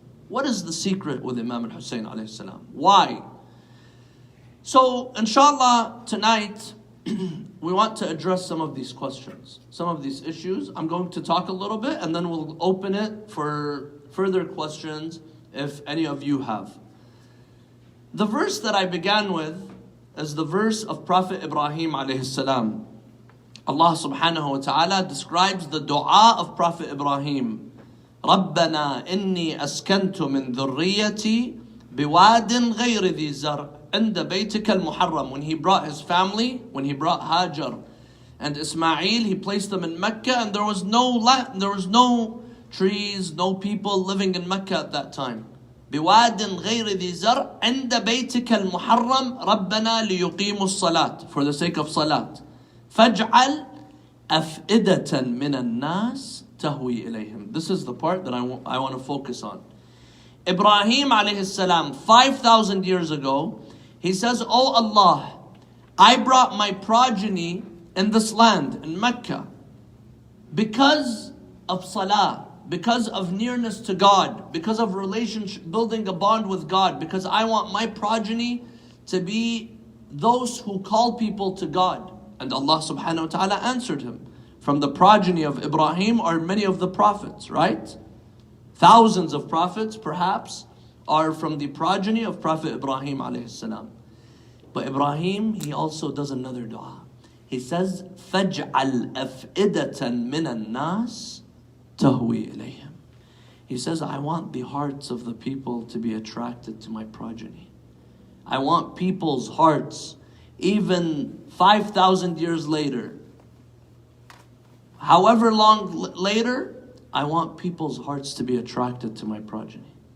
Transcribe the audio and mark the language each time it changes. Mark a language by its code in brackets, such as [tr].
[en] What is the secret with Imam Al-Hussein alayhi salam? Why? So, inshallah, tonight, we want to address some of these questions, some of these issues. I'm going to talk a little bit and then we'll open it for further questions if any of you have. The verse that I began with is the verse of Prophet Ibrahim alayhi salam. Allah subhanahu wa ta'ala describes the dua of Prophet Ibrahim. [ar] ربنا إني أسكنت من ذريتي بواد غير ذي زرع عند بيتك المحرم. [en] When he brought his family, when he brought Hajar and Ismail, he placed them in Mecca, and there was no land, there was no trees, no people living in Mecca at that time. [ar] بواد غير ذي زرع عند بيتك المحرم ربنا ليقيموا الصلاة, [en] for the sake of salat. [ar] فاجعل أفئدة من الناس تهوي إليهم. [en] This is the part that I want to focus on. Ibrahim alayhi salam, 5,000 years ago, he says, "Oh Allah, I brought my progeny in this land, in Mecca, because of salah, because of nearness to God, because of relationship, building a bond with God, because I want my progeny to be those who call people to God. And Allah subhanahu wa ta'ala answered him. From the progeny of Ibrahim are many of the prophets, right? Thousands of prophets perhaps are from the progeny of Prophet Ibrahim Alaihissalam. But Ibrahim, he also does another dua. He says, [ar] فَاجْعَلْ أَفْئِدَةً مِّنَ النَّاسِ تَهْوِي إِلَيْهِمْ. [en] He says, I want the hearts of the people to be attracted to my progeny. I want people's hearts, even 5,000 years later, however long later, I want people's hearts to be attracted to my progeny.